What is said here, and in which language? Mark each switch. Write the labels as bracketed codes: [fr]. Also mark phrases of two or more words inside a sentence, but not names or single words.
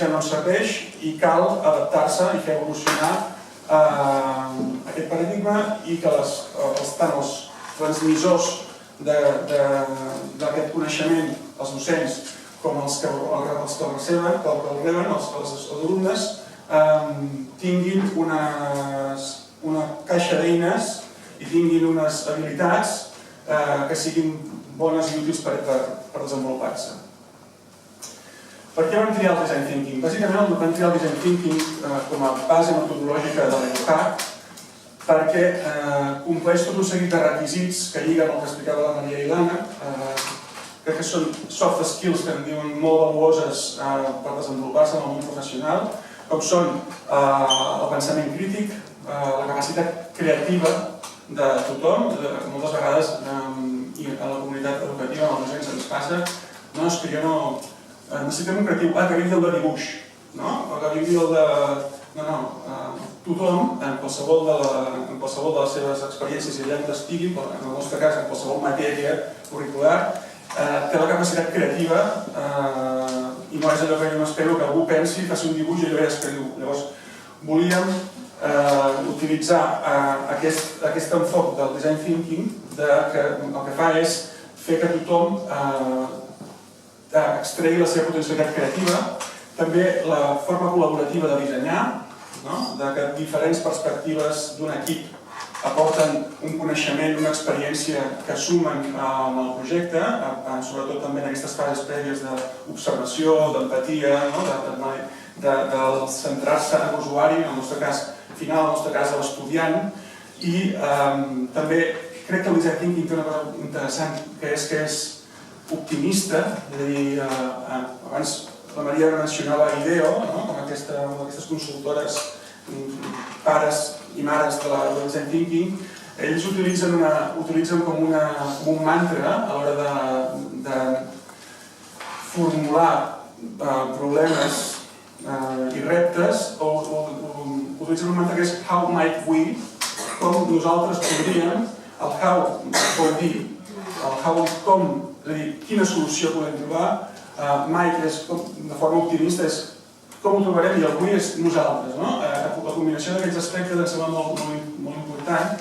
[ca] no ens serveix i cal adaptar-se i fer evolucionar aquest paradigma i que tant els transmissors d'aquest coneixement, els docents, com els que el reben, els alumnes, tinguin una caixa d'eines i tinguin unes habilitats que siguin bones i útils per desenvolupar-se. Per què vam triar el [en] design thinking? [ca] Bàsicament vam triar el [en] design thinking [ca] com a base metodològica de l'EduHack perquè compleix tot un seguit de requisits que lliguen el que explicava la Maria i l'Anna. Crec que són [en] soft skills [ca] que en diuen molt valuoses per desenvolupar-se en el món professional, com són el pensament crític, la capacitat creativa de tothom. Moltes vegades i a la comunitat educativa, en els docents ens passa, no, és que jo no... Necessitem un creatiu, que vingui el de dibuix, que vingui el de tothom, en qualsevol de les seves experiències i allà on estigui, en el nostre cas, en qualsevol matèria curricular, té la capacitat creativa i no és allò que jo m'espero que algú pensi, faci un dibuix i allò ja escriu. Llavors, volíem utilitzar aquest enfoc del [en] design thinking [ca] que el que fa és fer que tothom extregui la seva potencialitat creativa, també la forma col·laborativa de dissenyar, de que diferents perspectives d'un equip aporten un coneixement, una experiència que sumen en el projecte, sobretot també en aquestes fases prèvies d'observació, d'empatia, de centrar-se en l'usuari, en el nostre cas final, en el nostre cas l'estudiant, i també crec que el [en] design thinking [ca] té una cosa interessant, que és optimista, és a dir, abans la Maria mencionava IDEO, com aquestes consultores, pares i mares de [en] design thinking, [ca] ells utilitzen com un mantra a l'hora de formular problemes i reptes, o utilitzen un mantra que és [en] how might we, [ca] com nosaltres podríem, el how vol dir, el how com, és a dir, quina solució podem trobar, might és, de forma optimista, és com ho trobarem i el we és nosaltres. La combinació d'aquests aspectes em sembla molt important.